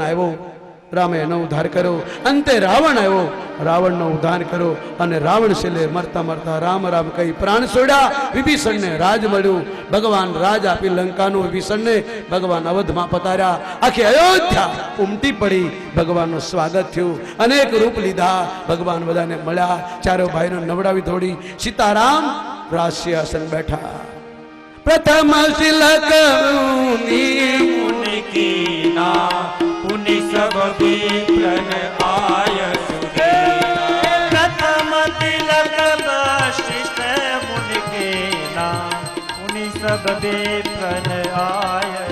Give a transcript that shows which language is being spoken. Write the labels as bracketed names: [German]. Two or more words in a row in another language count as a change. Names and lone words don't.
[Gujarati] આવ્યો રામે એનો ઉદ્ધાર કર્યો અંતે રાવણ આવ્યો રાવણનો ઉદ્ધાર કર્યો અને રાવણ શિલે મરતા મરતા રામ રામ કહી પ્રાણ છોડ્યા વિભીષણને રાજ મળ્યું ભગવાન રાજ આપી લંકાનું વિભીષણને ભગવાન અવધમાં પતાર્યા આખી અયોધ્યા ઉમટી પડી ભગવાનનું સ્વાગત થયું અનેક રૂપ લીધા ભગવાન બધાને મળ્યા ચારો ભાઈનો નવડાવી ધોડી સીતારામ રાષ્ટ્રીય આસન બેઠા [Awadhi] प्रथम तिलक पुनि सब विप्रन आय प्रथम तिलक वशिष्ठ मुनि के नाम पुनि सब विप्रन आय